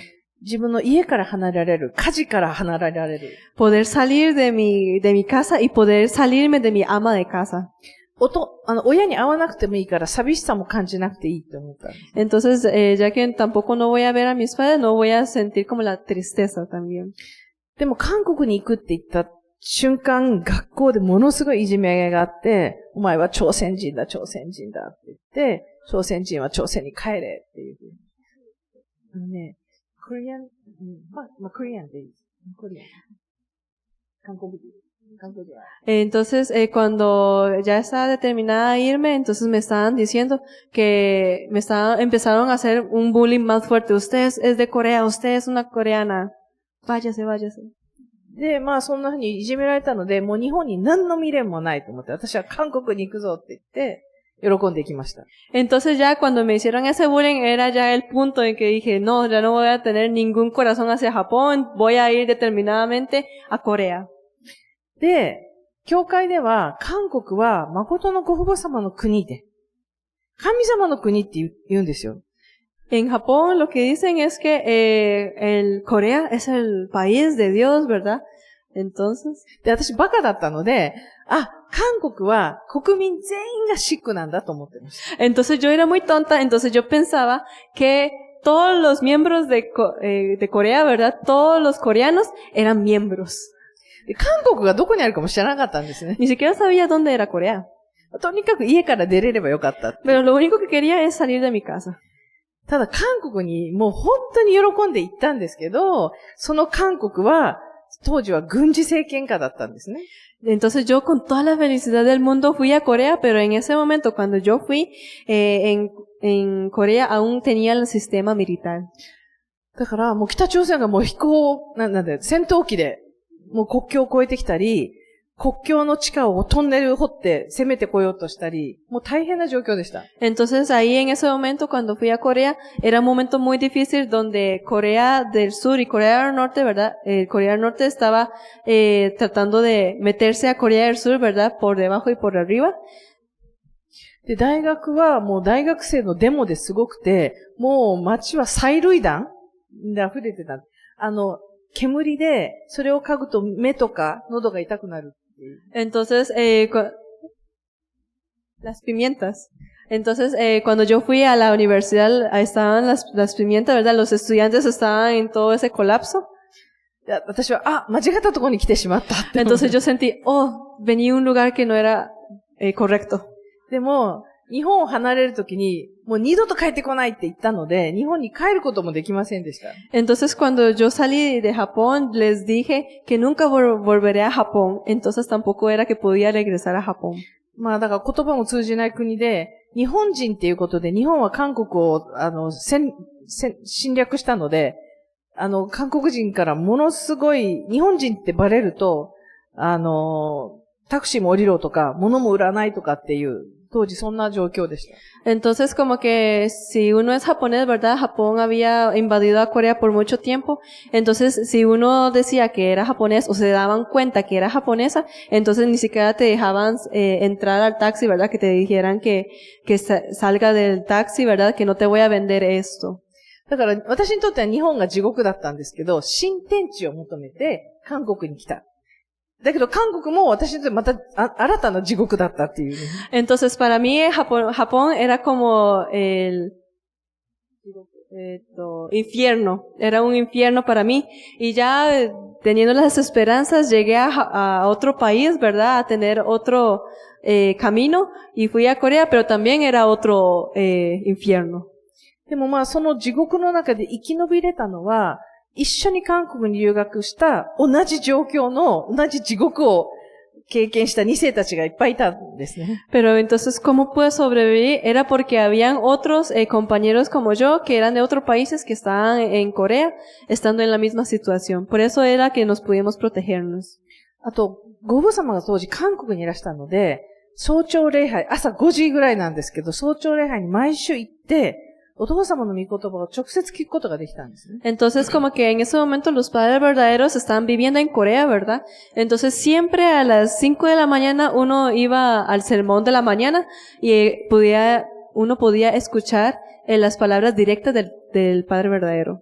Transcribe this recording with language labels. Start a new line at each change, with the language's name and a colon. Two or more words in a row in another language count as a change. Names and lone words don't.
Japanese: 自分の家から離れられる、家事から離れられる。
Spanish: Poder salir de mi casa y poder salirme de mi ama de casa.
Japanese: 親に会わなくてもいいから寂しさも感じなくていいって思った。
Spanish: Entonces, ya que tampoco no voy a ver a mis padres, no voy a sentir como la tristeza también.
Japanese: でも韓国に行くって言った瞬間、学校でものすごいいじめがあって、お前は朝鮮人だって言って、朝鮮人は朝鮮に帰れっていう。コリアン、コリアンでいい。コリアン。韓国人。
Spanish: Entonces, cuando ya estaba determinada a irme, entonces me estaban diciendo que empezaron a hacer un bullying más fuerte. Usted es de Corea, usted es una coreana. Váyase.
Japanese: で、まあそんな風にいじめられたので、もう日本に何の未練もないと思って、私は韓国に行くぞって言って、喜んでいきました。
Spanish: Entonces ya cuando me hicieron ese bullying era ya el punto en que dije, no, ya no voy a tener ningún corazón hacia Japón, voy a ir determinadamente a Corea.
Japanese: で、教会では、韓国は誠のご父母様の国で、神様の国って言うんですよ。
Spanish: En Japón lo que dicen es que el Corea es el país de Dios, ¿verdad? Entonces.
Japanese: で、私バカだったので、韓国は国民全員がシックなんだと思ってました。
Spanish: Entonces yo era muy tonta, entonces yo pensaba que todos los miembros de Corea, ¿verdad? Todos los coreanos eran miembros.
Japanese: で、韓国がどこにあるかも知らなかったんですね。
Spanish: Ni siquiera sabía dónde era Corea.
Japanese: とにかく家から出れればよかった。
Spanish: Pero lo único que quería es salir de mi casa.
Japanese: ただ韓国にもう本当に喜んで行ったんですけど、その韓国は当時は軍事政権下だったんですね。
Spanish: Entonces yo con toda la felicidad del mundo fui a Corea, pero en ese momento cuando yo fui, en Corea aún tenía el sistema militar.
Japanese: だからもう北朝鮮がもう戦闘機でもう国境を越えてきたり、国境の地下をトンネル掘って攻めてこようとしたり、もう大変な状況でした。
Spanish: Entonces ahí en ese momento cuando fui a Corea, era un momento muy difícil donde Corea del Sur y Corea del Norte, ¿verdad? Corea del Norte estaba tratando de meterse a Corea del Sur, ¿verdad? Por debajo y por arriba.
Japanese: で、大学はもう大学生のデモですごくて、もう街は催涙弾で溢れてた。煙で、それを嗅ぐと目とか喉が痛くなる。
Spanish: Entonces, las pimientas. Entonces, cuando yo fui a la universidad, estaban las pimientas, ¿verdad? Los estudiantes estaban en todo ese colapso.
Japanese: 私は、間違ったところに来てしまったって。
Spanish: Entonces yo sentí, venía a un lugar que no era correcto.
Japanese: でも、日本を離れるときに、もう二度と帰ってこないって言ったので、日本に帰ることもできませんでした。
Spanish: Entonces cuando yo salí de Japón, les dije que nunca volveré a Japón. Entonces tampoco era que podía regresar a Japón.
Japanese: まあだから言葉も通じない国で、日本人っていうことで、日本は韓国を、侵略したので、韓国人からものすごい、日本人ってバレると、タクシーも降りろとか、物も売らないとかっていう、当時そんな状況でした。
Spanish: Entonces como que si uno es japonés, ¿verdad? Japón había invadido a Corea por mucho tiempo. Entonces si uno decía que era japonés o se daban cuenta que era japonesa, entonces ni siquiera te dejaban entrar al taxi, ¿verdad? Que te dijeran que salga del taxi, ¿verdad? Que no te voy a vender esto.
Japanese: だから私にとっては日本が地獄だったんですけど、新天地を求めて韓国に来た。だけど韓国も私にとってまた新たな地獄だったっていう、ね。
Spanish: Entonces para mí Japón era como el infierno, era un infierno para mí y ya teniendo las esperanzas llegué a otro país, ¿verdad? A tener otro camino y fui a Corea, pero también era otro infierno.
Japanese: でもまあその地獄の中で生き延びれたのは、一緒に韓国に留学した同じ状況の同じ地獄を経験した2世たちがいっぱいいたんですね。
Spanish: Pero entonces, ¿cómo pude sobrevivir? Era porque habían otros compañeros como yo que eran de otros países que estaban en Corea, estando en la misma situación. Por eso era que nos pudimos protegernos.
Japanese: あと、ご父様が当時韓国にいらしたので、早朝礼拝、朝5時ぐらいなんですけど、早朝礼拝に毎週行って、お父様の御言葉を直接聞くことができたんですね。
Spanish: Entonces, como que en ese momento los padres verdaderos estaban viviendo en Corea, ¿verdad? Entonces, siempre a las 5 de la mañana uno iba al sermón de la mañana y uno podía escuchar las palabras directas del Padre verdadero.